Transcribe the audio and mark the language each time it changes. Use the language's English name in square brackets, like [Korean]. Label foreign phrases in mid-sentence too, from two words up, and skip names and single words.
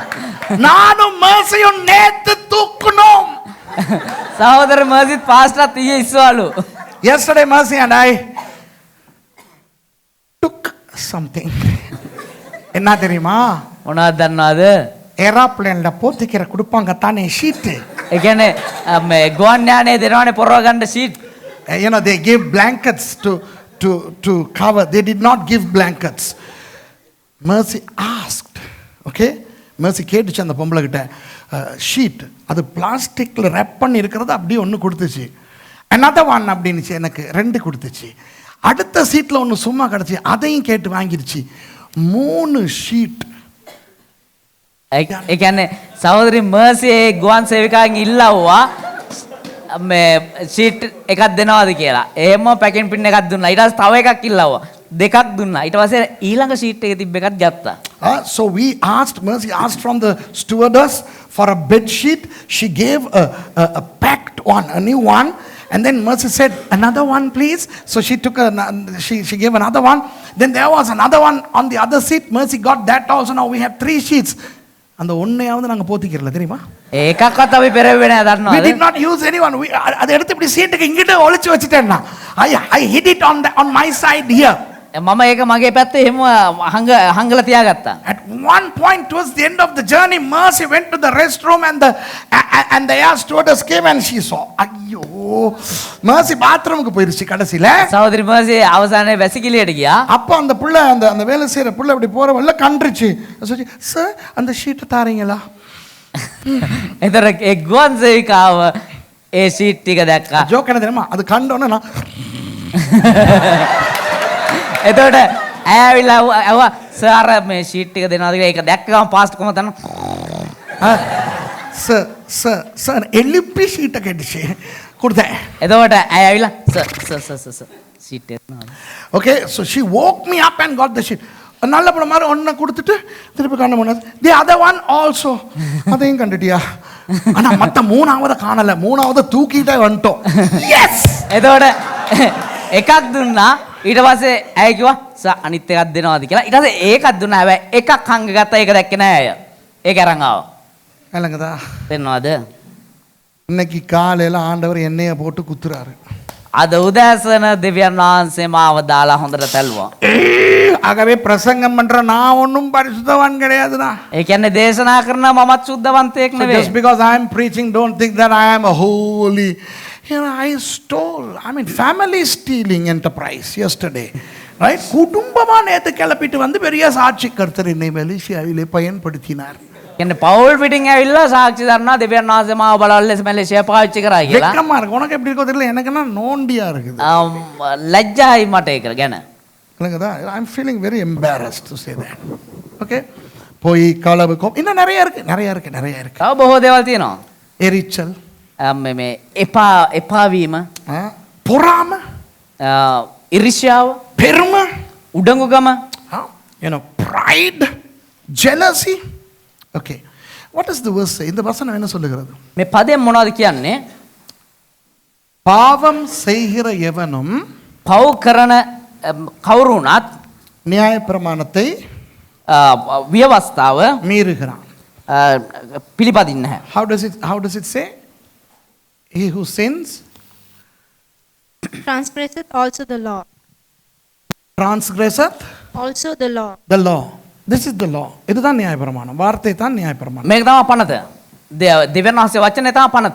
[Tamil] நானும் mercyயும் நேத்து தூக்குனோம். [Sinhala] සහෝදර මර්සිත් පාස්ටර්ත් ඊයේ ඉස්සවලු. [English] Yesterday Mercy and I took something. [Tamil] என்ன தெரியுமா? [Sinhala] මොනවද දන්නවද? [Tamil] ஏரோப்ளேன்ல போத்திக்கிற கொடுப்பாங்க தானே ஷீட். [Sinhala] ඒ කියන්නේ මේ ගුවන් යානයේ දෙනවනේ පොරව ගන්න ෂීට්. [English] You know, they gave blankets to cover. They did not give blankets. Mercy asked. Okay? [Tamil] Mercy கேட்டுச்சு அந்த பொம்பளை கிட்ட ஷீட் அது பிளாஸ்டிக்ல ரேப் பண்ணி இருக்கிறது அப்படியே ஒன்று கொடுத்துச்சு. [English] another one [Tamil] அப்படின்னுச்சு, எனக்கு 2 கொடுத்துச்சு. அடுத்த சீட்டில் ஒன்று சும்மா கிடச்சி அதையும் கேட்டு வாங்கிடுச்சு. 3 ஷீட். [Sinhala] ඒ කියන්නේ සහෝදරි මර්සි ඒ ගුවන් සේවිකාවෙන් ඉල්ලවුවා මේ ෂීට් එකක් දෙනවද කියලා. එහෙම පැකින් පින් එකක් දුන්නා. ඊට පස්සේ තව එකක් ඉල්ලවුවා. 2ක් දුන්නා. ඊට පස්සේ ඊළඟ ෂීට් එකේ තිබ්බ එකක් ගත්තා. [English] So we asked, Mercy asked from the stewardess for a bed sheet. She gave a packed one, a new one. And then Mercy said, another one please. So she took she gave another one. Then there was another one on the other seat. Mercy got that also. Now we have 3 sheets. [Tamil] அந்த ஒன்னையாவது நாங்க போத்திக்கிறல தெரியுமா? [Sinhala] ඒකක්වත් අපි පෙරෙන්නේ නැහැ [English] We [Sinhala] දන්නවද? [English] did not use anyone. [Tamil] அதை எடுத்து இப்படி சீட்டுக்கு இங்கிட்ட ஒளிச்சு வச்சிட்டேன் நான். [English] I hid it on my side here. [Sinhala] මම ඒක මගේ පැත්තේ එහෙම හංගලා තියාගත්තා. [English] At one point towards the end of the journey, Mercy went to the restroom and the air stewardess came and she saw. [Tamil] ஐயோ Mercy பாத்ரூமுக்கு போயிருச்சு கடைசில. [Sinhala] සහෝදරි මර්සි අවසානයේ වැසිකිළියට ගියා. [Tamil] அப்போ அந்த புள்ள அந்த வேலை செய்யற புள்ள அப்படி போறவல்ல கண்டுச்சு. சொல்லி சார் அந்த ஷீட் தாரீங்களா? [Sinhala] එතකොට ඒ ගුවන් සේවිකාව ඒ ෂීට් ටික දැක්කා. [Tamil] ஜோக் என்ன தெரியுமா? அது கண்டோன்னே நான் [Sinhala] එතකොට ඇය ඇවිල්ලා ඇහුවා සර් මේ ෂීට් ටික දෙනවද කියලා. ඒක දැක්ක ගමන් පාස්ට් කොහොමද දන්නව? [Tamil] சார் எழுப்பி ஷீட்டை கேட்டுச்சு கொடுத்தேன். [Sinhala] එතකොට ඇය ඇවිල්ලා සර් ෂීට් එක දෙනවද? [English] Okay, so she woke me up and got the sheet. [Tamil] நல்ல படம் மாதிரி ஒன்றை கொடுத்துட்டு திருப்பி கண்ண முன்னாடி [English] the other one also [Tamil] அதையும் கண்டுட்டியா? ஆனா மற்ற 3வது காணல. 3வது தூக்கிட்டே வந்துட்டோம். எஸ். [Sinhala] එතකොට එකක් දුන්නා. ඊට පස්සේ ඇය කිව්වා සර් අනිත් එකක් දෙනවද කියලා. ඊට පස්සේ ඒකක් දුන්නා. හැබැයි එකක් හංග ගත්තා. ඒක දැක්කේ නෑ අය. ඒක අරන් ආවා. [Tamil] இல்லைங்கதா, [Sinhala] දෙනවද? [Tamil] இன்னைக்கு காலையில ஆண்டவர் எண்ணெயை போட்டு குத்துறாரு. [Sinhala] අද උදෑසන දෙවියන් වහන්සේ මාව දාලා හොඳට තැල්ුවා. [Tamil] ஆகவே பிரசங்கம் பண்ற நான் ஒன்றும் பரிசுத்தவான் கிடையாதுண்ணா. [Sinhala] ඒ කියන්නේ දේශනා කරන මමත් සුද්ධවන්තයෙක් [English] So [Sinhala] නෙවෙයි. [English] just because I am preaching, don't think that I am a holy. You know, I stole. I mean, family stealing enterprise yesterday. Right? [Tamil] குடும்பமா நேத்து கிளப்பிட்டு வந்து பெரிய சாட்சி கர்த்தர் என்னை மலேசியாவிலே பயன்படுத்தினார். [Sinhala] කියන්නේ පවුල් පිටින් ඇවිල්ලා සාක්ෂි දරනවා දෙවියන් වහන්සේ මාව බලවල ලෙස මැලේසියා පාවිච්චි කරා කියලා. [Tamil] வெக்கமா இருக்கு. உனக்கு எப்படி இருக்கோ தெரியல, எனக்குன்னா நோண்டியா இருக்குது. [Sinhala] ලැජ්ජායි මට ඒක ගැන. [English] இல்லைங்கதா, I am feeling very embarrassed to say that. Okay? [Tamil] போய் களவு இன்னும் நிறைய இருக்கு. [Sinhala] තව බොහෝ දේවල් තියෙනවා. [Tamil] எரிச்சல், [Sinhala] මේ එපා වීම, [Tamil] பொறாம, [Sinhala] ඉරිෂ්‍යාව, [Tamil] பெருமை, [Sinhala] උඩඟුකම, [English] you know, pride, jealousy. Okay, what does the verse say? [Tamil] இந்த வசனம் என்ன சொல்லுகிறது? [Sinhala] මේ පදයෙන් මොනවද කියන්නේ? [Tamil] பாவம் செய்கிற எவனும் [Sinhala] පව් කරන කවුරු වුණත් [Tamil] நியாயப்பிரமாணத்தை [Sinhala] ව්‍යවස්ථාව [Tamil] மீறுகிறான். [Sinhala] පිළිපදින්නේ නැහැ. [English] How does it say? He who sins Transgresseth also the law. transgresseth Also the law. the law. This is the law. [Tamil] இதுதான் நியாயப்பிரமாணம். வார்த்தை தான் நியாயப்பிரமாணம். [Sinhala] මේක තමයි පනත. දෙවියන් වහන්සේ වචනේ තමයි පනත.